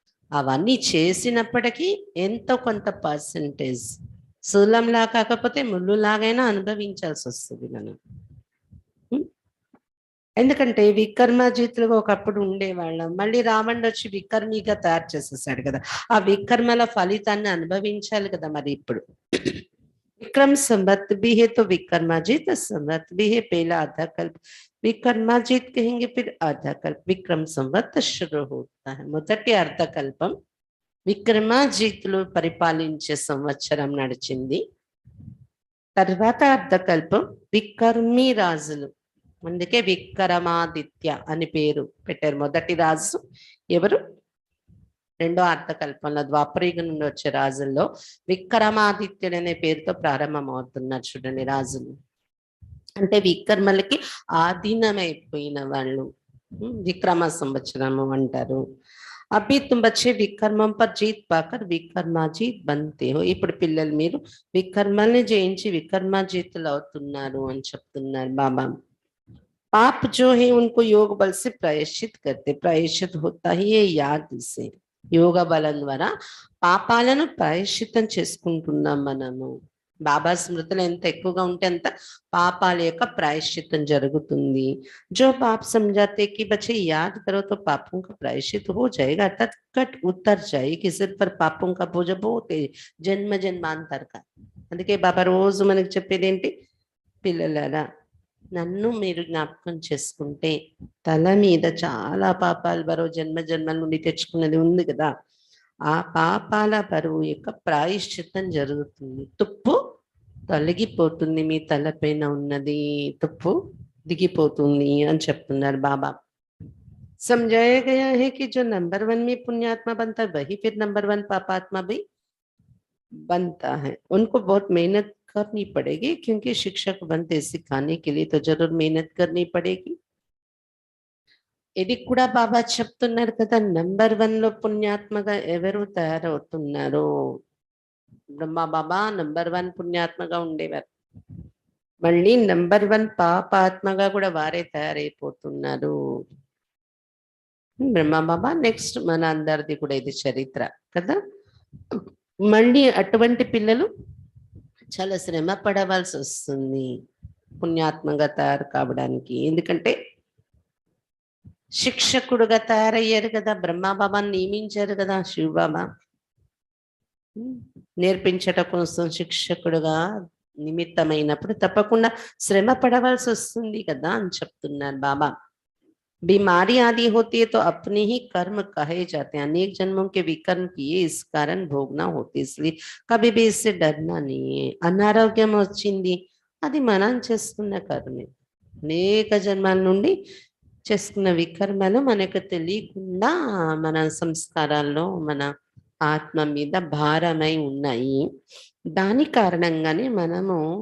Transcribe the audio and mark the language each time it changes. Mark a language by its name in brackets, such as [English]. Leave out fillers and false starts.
[Telugu] అవన్నీ చేసినప్పటికీ ఎంతో కొంత పర్సంటేజ్, శూలంలా కాకపోతే ముళ్ళులాగైనా అనుభవించాల్సి వస్తుంది మనం. ఎందుకంటే వికర్మజిత్తులుగా ఒకప్పుడు ఉండేవాళ్ళం. మళ్ళీ రావణుడు వచ్చి వికర్మిగా తయారు చేసేసాడు కదా. ఆ వికర్మల ఫలితాన్ని అనుభవించాలి కదా మరి ఇప్పుడు. [Hindi] विक्रम संवत भी है तो विक्रमाजित संवत भी है. पहला आधा कल्प विक्रमाजित कहेंगे, फिर आधा कल्प विक्रम संवत शुरू होता है. [Telugu] మొదటి అర్ధకల్పం విక్రమాజిత్తులు పరిపాలించే సంవత్సరం నడిచింది. తర్వాత అర్ధకల్పం వికర్మి రాజులు, అందుకే విక్రమాదిత్య అని పేరు పెట్టారు. మొదటి రాజు ఎవరు? రెండో అర్థకల్పంలో ద్వాపరయుగ నుండి వచ్చే రాజుల్లో విక్రమాదిత్యుడు అనే పేరుతో ప్రారంభమవుతున్నారు చూడండి రాజులు. అంటే వికర్మలకి ఆధీనమైపోయిన వాళ్ళు విక్రమ సంవత్సరము అంటారు. [Hindi] అభి తుమ్ బచ్చే వికర్మం పర్ జీత్ పాకర్ వికర్మాజీత్ బంతే హో. [Telugu] ఇప్పుడు పిల్లలు మీరు వికర్మల్ని జయించి వికర్మాజీతులు అవుతున్నారు అని చెప్తున్నారు బాబా. [Hindi] पाप जो है उनको योग बल से प्रायश्चित करते. प्रायश्चित होता ही ये याद से, [Telugu] యోగ బలం ద్వారా పాపాలను ప్రాయశ్చిత్తం చేసుకుంటున్నాం మనము. బాబా స్మృతులు ఎంత ఎక్కువగా ఉంటే అంత పాపాల యొక్క ప్రాయశ్చిత్తం జరుగుతుంది. [Hindi] जो पाप समझाते कि बच्चे याद करो तो पापों का प्रायश्चित हो जाएगा, अर्थात कट उतर जाएगी सिर पर पापों का बोझ बहुत జన్మ జన్మాంతర का. [Telugu] అందుకే బాబా రోజు మనకి చెప్పేది ఏంటి? పిల్లలారా, నన్ను మీరు జ్ఞాపకం చేసుకుంటే తల మీద చాలా పాపాల బరువు జన్మ జన్మల నుండి తెచ్చుకున్నది ఉంది కదా, ఆ పాపాల బరువు యొక్క ప్రాయశ్చిత్తం జరుగుతుంది. తుప్పు తొలగిపోతుంది, మీ తలపైన ఉన్నది తుప్పు దిగిపోతుంది అని చెప్తున్నారు బాబా. [Hindi] समझाया गया है कि जो नंबर 1 में पुण्यात्मा बनता है वही फिर नंबर 1 पापात्मा भी बनता है. उनको बहुत मेहनत करनी पड़ेगी, क्योंकि शिक्षक बनते सिखाने के लिए तो जरूर मेहनत करनी पड़ेगी. [Telugu] ఇది కూడా బాబా చెప్తున్నారు కదా. నంబర్ 1 లో పుణ్యాత్మగా ఎవరు తయారవుతున్నారు? బ్రహ్మ బాబా నంబర్ 1 పుణ్యాత్మగా ఉండేవారు. మళ్ళీ నంబర్ 1 పాపాత్మగా కూడా వారే తయారైపోతున్నారు. బ్రహ్మ బాబా నెక్స్ట్ మన అందరిది కూడా ఇది చరిత్ర కదా. మళ్ళీ అటువంటి పిల్లలు చాలా శ్రమ పడవలసి వస్తుంది పుణ్యాత్మగా తయారు కావడానికి. ఎందుకంటే శిక్షకుడుగా తయారయ్యారు కదా, బ్రహ్మబాబాని నియమించారు కదా శివబాబా. నేర్పించట కోసం శిక్షకుడుగా నిమిత్తమైనప్పుడు తప్పకుండా శ్రమ పడవలసి వస్తుంది కదా అని చెప్తున్నారు బాబా. [Hindi] बीमारी आदि होती है तो अपने ही कर्म कहे जाते हैं. अनेक जन्मों के विकर्म किए इस कारण भोगना होती, इसलिए कभी भी इससे डरना नहीं है. [Telugu] అనారోగ్యం వచ్చింది, అది మనం చేసుకున్న కర్మే. అనేక జన్మల నుండి చేసుకున్న వికర్మలు మనకు తెలియకుండా మన సంస్కారాల్లో మన ఆత్మ మీద భారమై ఉన్నాయి. దాని కారణంగానే మనము